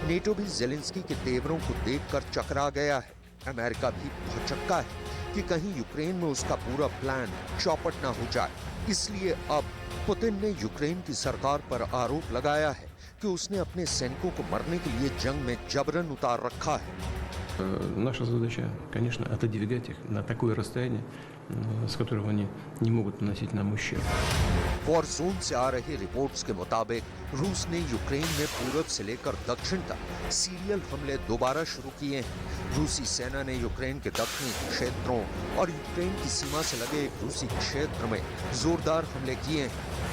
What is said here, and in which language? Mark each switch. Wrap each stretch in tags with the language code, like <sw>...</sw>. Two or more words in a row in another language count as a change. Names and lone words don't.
<hi>नेटो भी जेलेंस्की के तेवरों को देखकर चकरा गया है। अमेरिका भी भौचक्का है कि कहीं यूक्रेन में उसका पूरा प्लान चौपट ना हो जाए। इसलिए अब पुतिन ने यूक्रेन की सरकार पर आरोप लगाया है कि उसने अपने सैनिकों को मरने के लिए जंग में जबरन उतार रखा है।</hi> <ru>Наша задача, конечно, отодвигать их на такое расстояние, с которого они не могут наносить нам ущерб.</ru> <hi>वॉर जोन से आ रही रिपोर्ट्स के मुताबिक रूस ने यूक्रेन में पूरब से लेकर दक्षिण तक सीरियल हमले दोबारा शुरू किए हैं। रूसी सेना ने यूक्रेन के दक्षिणी क्षेत्रों और यूक्रेन की सीमा से लगे एक रूसी क्षेत्र में जोरदार हमले किए हैं।</hi>